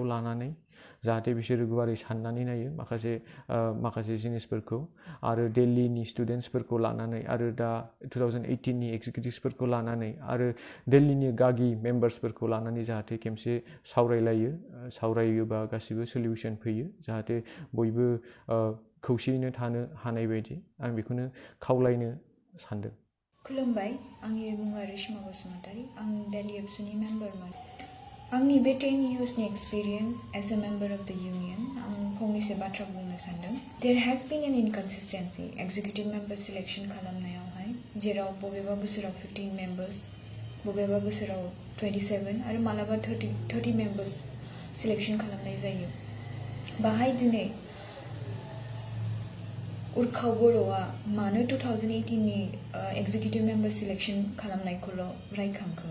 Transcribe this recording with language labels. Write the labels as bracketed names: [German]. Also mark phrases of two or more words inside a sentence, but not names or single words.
[Bodo] लानानै जाहाथे बिसोरो गुवारै साननानै नायो माखासे जिनिसफोरखौ आरो दिल्लीनि स्टुडेन्टसफोरखौ लानानै आरो दा 2018नि एक्जिकिउटिभ्सफोरखौ लानानै आरो दिल्लीनि गागि मेम्बार्सफोरखौ लानानै जाहाथे खेमसे सावरायोबा गासिबो सलिउसन फैयो जाहाथे बयबो खौसेयैनो थानो हानाय बायदि आं बेखौनो खावलायनो सानदों। खुलुमबाय, आंनि मुङा रेशमा बसुमतारी, आं दिल्ली एबसुनि मेम्बारमोन। आंनि बे 10 yearsनि एक्सपिरियेन्स [English] as a member of the union [Bodo] आं फंनैसो बाथ्रा बुंनो सानदों। [English] there has been an inconsistency executive member selection [Bodo] खालामनायावहाय, जेराव बबेबा बोसोराव 15 मेम्बार्स, बबेबा बोसोराव 27 आरो मालाबा 30 मेम्बार्स सिलेक्शन खालामनाय जायो। बाहाय दिनै उर्खाव बर'आ मानो 2018नि [English] executive member selection [Bodo] खालामनायखौल' रायखांखो?